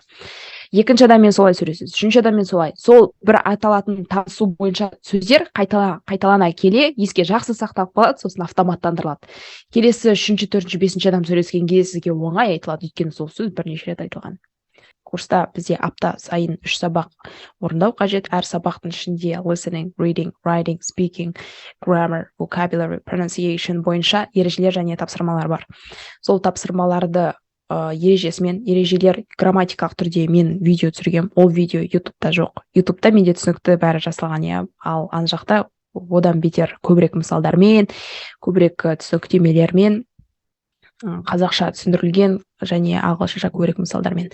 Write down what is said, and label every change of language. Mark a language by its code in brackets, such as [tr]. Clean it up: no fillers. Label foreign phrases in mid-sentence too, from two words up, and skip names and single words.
[kk] Екінші адаммен солай сөйлесесіз, үшінші адаммен солай. Сол бір аталатын танысу бойынша сөздер қайталана келе еске жақсы сақталып қалады, сосын автоматтандырылады. Келесі үшінші, төртінші, бесінші адам сөйлескен кезде сізге оңай айтылады, өйткені сол сөз бірнеше рет айтылған. Курста бізде апта сайын 3 сабақ орындау қажет. Әр сабақтың ішінде [en] listening, reading, writing, speaking, grammar, vocabulary, pronunciation [kk] бойынша ережелер және тапсырмалар бар. Сол тапсырмаларды ережелер грамматикалық түрде мен видео түсіргем. Ол видео YouTube'да жоқ. YouTube'да менде түсінікті бәрі жасалған, ал ана жақта одан бетер көбірек мысалдармен, көбірек түсініктемелермен, қазақша түсіндірілген және ағылшынша көбірек мысалдармен.